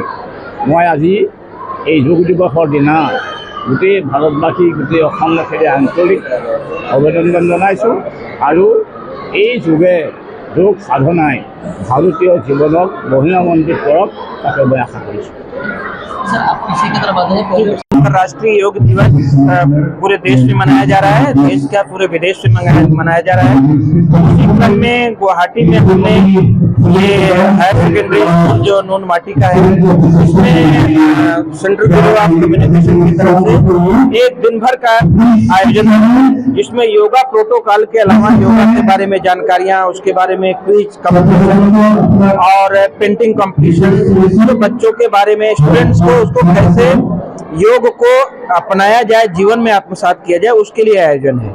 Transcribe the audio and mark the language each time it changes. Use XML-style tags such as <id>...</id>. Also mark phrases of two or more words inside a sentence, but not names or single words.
<as>মই আজি এই যোগ দিৱসৰ দিনা গোটেই ভাৰতবাসী, গোটেই অসমবাসীৰে আন্তৰিক অভিনন্দন জনাইছোঁ। আৰু এই যোগে, যোগ সাধনাই ভাৰতীয় জীৱনক মহিমামণ্ডিত কৰক, তাকে মই আশা কৰিছোঁ।</as> <hi>अंतर्राष्ट्रीय योग दिवस पूरे देश में मनाया जा रहा है, देश का पूरे विदेश में मनाया जा रहा है। इसी क्रम में गुवाहाटी में हमने ये</hi> <en>higher secondary school</en> <hi>जो नूनमाटी का है, इसमें सेंट्रल ब्यूरो ऑफ कम्युनिकेशन की तरफ से एक दिन भर का आयोजन है, जिसमें</hi> <en>yoga protocol</en> <hi>के अलावा योगा के बारे में जानकारियां, उसके बारे में</hi> <en>quiz competition</en> <hi>और</hi> <en>painting competition,</en> <hi>तो बच्चों के बारे में स्टूडेंट्स को उसको कैसे योग को अपनाया जाए, जीवन में आत्मसात किया जाए, उसके लिए आयोजन है।</hi>